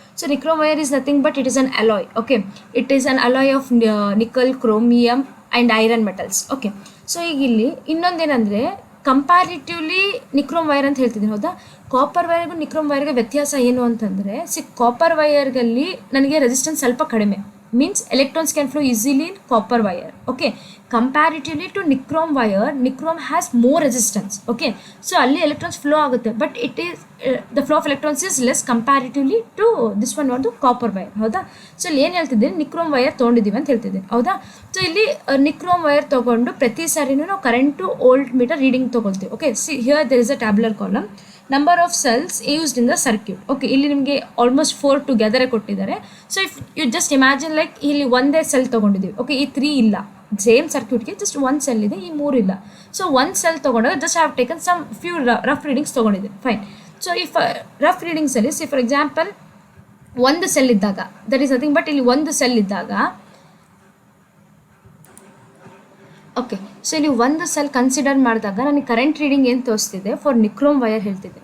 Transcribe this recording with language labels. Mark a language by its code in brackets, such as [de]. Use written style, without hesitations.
[en] So nichrome wire is nothing but it is an alloy. Okay, it is an alloy of nickel, chromium and iron metals. [kn] Okay, so ಈಗ ಇಲ್ಲಿ ಇನ್ನೊಂದೇನೆಂದರೆ comparatively nichrome wire ಅಂತ ಹೇಳ್ತಿದ್ದೀನಿ, ಹೌದಾ? Copper ವೈರ್ಗೂ nichrome ವೈರ್ಗೆ ವ್ಯತ್ಯಾಸ ಏನು ಅಂತಂದರೆ, copper ವೈರ್ಗಲ್ಲಿ ನನಗೆ resistance ಸ್ವಲ್ಪ ಕಡಿಮೆ, [en] means electrons can flow easily in copper wire. Okay, comparatively to nichrome wire, nichrome has more resistance. Okay, so [kn] alli [en] electrons flow [kn] agutte, [en] but it is the flow of electrons is less comparatively to this one or the copper wire. [kn] ಹೌದಾ? So ಇಲ್ಲಿ ಏನು ಹೇಳ್ತಿದ್ದೀನಿ, nichrome wire ತೊಗೊಂಡಿದ್ದೀವಿ ಅಂತ ಹೇಳ್ತಿದ್ದೀನಿ, ಹೌದಾ? So ಇಲ್ಲಿ nichrome wire ತೊಗೊಂಡು ಪ್ರತಿ ಸಾರಿನೂ ನಾವು ಕರೆಂಟು ವೋಲ್ಟ್ ಮೀಟರ್ ರೀಡಿಂಗ್ ತೊಗೊಳ್ತೀವಿ. [en] Okay, see here there is a tabular column, number of cells used in the circuit. [kn] Okay, ಇಲ್ಲಿ ನಿಮಗೆ ಆಲ್ಮೋಸ್ಟ್ 4 ಟುಗೆದರೇ ಕೊಟ್ಟಿದ್ದಾರೆ. [en] so if you just imagine [kn] like ಇಲ್ಲಿ ಒಂದೇ ಸೆಲ್ ತೊಗೊಂಡಿದ್ದೀವಿ. ಓಕೆ, ಈ 3 ಇಲ್ಲ, ಸೇಮ್ ಸರ್ಕ್ಯೂಟ್ಗೆ ಜಸ್ಟ್ 1 ಸೆಲ್ ಇದೆ, ಈ 3 ಇಲ್ಲ. ಸೊ 1 ಸೆಲ್ ತೊಗೊಂಡಾಗ [en] just have taken some few rough readings [kn] ತೊಗೊಂಡಿದ್ದೀವಿ, ಫೈನ್. ಸೊ ಈ ರಫ್ ರೀಡಿಂಗ್ಸಲ್ಲಿ ಸಿ ಫಾರ್ ಎಕ್ಸಾಂಪಲ್ ಒಂದು ಸೆಲ್ ಇದ್ದಾಗ, ದಟ್ ಈಸ್ ನಥಿಂಗ್ ಬಟ್ ಇಲ್ಲಿ ಒಂದು ಸೆಲ್ ಇದ್ದಾಗ, ಓಕೆ, ಸೊ ಇಲ್ಲಿ ಒಂದು ಸೆಲ್ ಕನ್ಸಿಡರ್ ಮಾಡಿದಾಗ ನನಗೆ ಕರೆಂಟ್ ರೀಡಿಂಗ್ ಏನು ತೋರಿಸ್ತಿದೆ ಫಾರ್ ನಿಕ್ರೋಮ್ ವೈರ್ ಹೇಳ್ತಿದೆ.